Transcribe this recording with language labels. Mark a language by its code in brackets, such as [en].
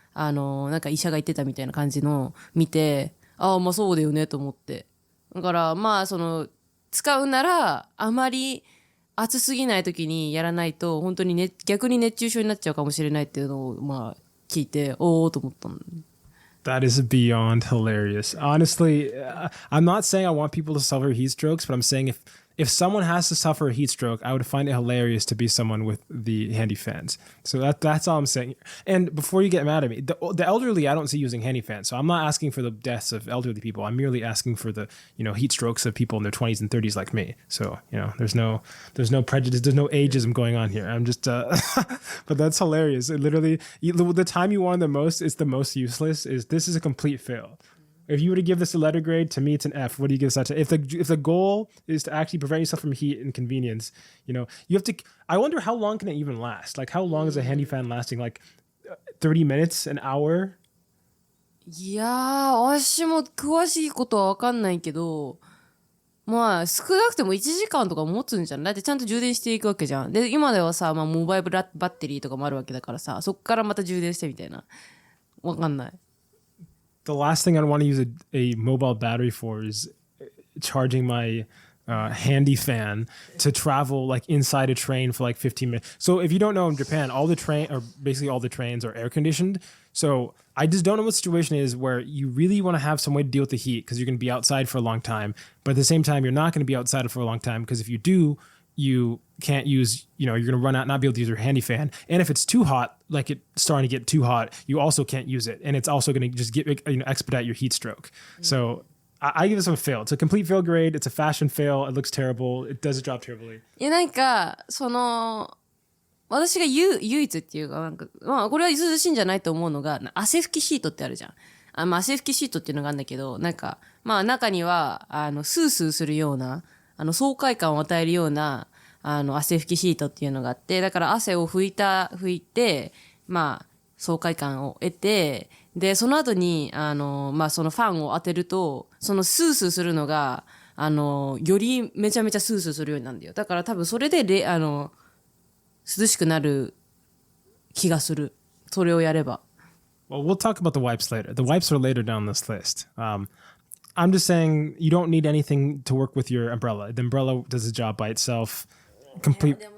[ja] なんか医者が言ってたみたいな感じの見て、ああ、まあそうだよねと思って。だから、まあ使うなら、あまり暑すぎない時にやらないと、本当にね、逆に熱中症になっちゃうかもしれないっていうのを、まあ聞いて、おーと思ったの。 [en] That is beyond hilarious. Honestly, I'm not saying I want people to suffer heat strokes, but I'm saying if someone has to suffer a heat stroke, I would find it hilarious to be someone with the handy fans. So that's all I'm saying. And before you get mad at me, the elderly I don't see using handy fans. So I'm not asking for the deaths of elderly people. I'm merely asking for the heat strokes of people in their 20s and 30s like me. So there's no prejudice, there's no ageism going on here. I'm just but that's hilarious. It literally, the time you want the most is the most useless. This is a complete fail. If you were to give this a letter grade, to me it's an F. What do you give this? If the goal is to actually prevent yourself from heat and convenience, you have to. I wonder how long can it even last? Like how long is a handy fan lasting? Like 30 minutes, an hour? [ja] いやー、私も詳しいことはわかんないけど、まあ少なくても1時間とか持つんじゃん。だってちゃんと充電していくわけじゃん。で、今ではさ、まあモバイルバッテリーとかもあるわけだからさ、そっからまた充電してみたいな。わかんない。 [en] The last thing I'd want to use a mobile battery for is charging my handy fan to travel like inside a train for like 15 minutes. So if you don't know, in Japan, basically all the trains are air conditioned. So I just don't know what the situation is where you really want to have some way to deal with the heat because you're going to be outside for a long time. But at the same time, you're not going to be outside for a long time because if you do, you can't use, you're going to run out, not be able to use your handy fan. And if it's too hot, like it's starting to get too hot, you also can't use it. And it's also going to just expedite your heat stroke. So I give this one a fail. It's a complete fail grade. It's a fashion fail. It looks terrible. It does its job terribly. [ja] いや、なんか、私が唯一っていうか、なんか、まあ、これは涼しいんじゃないと思うのが、汗拭きシートってあるじゃん。汗拭きシートっていうのがあるんだけど、なんか、まあ、中には、スースーするような、爽快感を与えるような、汗拭きシートっていうのがあって、だから汗を拭いて、まあ、爽快感を得て、で、その後に、まあ、そのファンを当てると、そのスースーするのが、よりめちゃめちゃスースーするようになるんだよ。だから多分それで、涼しくなる気がする。それをやれば。 [en] Well, we'll talk about the wipes later. The wipes are later down this list. I'm just saying you don't need anything to work with your umbrella. The umbrella does the job by itself. Complete.